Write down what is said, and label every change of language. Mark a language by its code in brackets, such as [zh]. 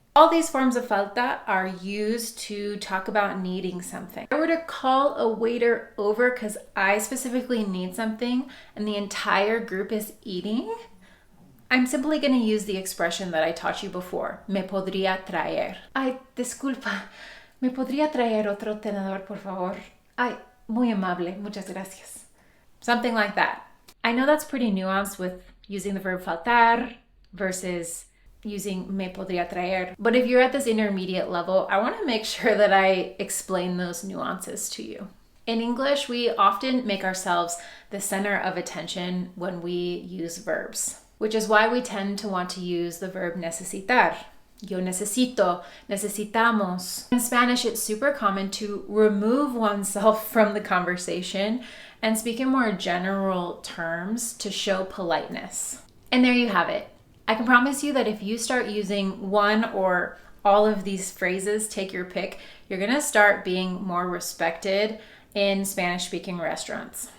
[en] All these forms of falta are used to talk about needing something. If I were to call a waiter over because I specifically need something and the entire group is eating, I'm simply going to use the expression that I taught you before. [es] Me podría traer. Ay, disculpa. Me podría traer otro tenedor, por favor. Ay, muy amable. Muchas gracias. [en] Something like that. I know that's pretty nuanced with using the verb faltar versus using me podría traer. But if you're at this intermediate level, I want to make sure that I explain those nuances to you. In English, we often make ourselves the center of attention when we use verbs, which is why we tend to want to use the verb necesitar. [es] Yo necesito, necesitamos. [en] In Spanish, it's super common to remove oneself from the conversation and speak in more general terms to show politeness. And there you have it. I can promise you that if you start using one or all of these phrases, take your pick, you're gonna start being more respected in Spanish-speaking restaurants.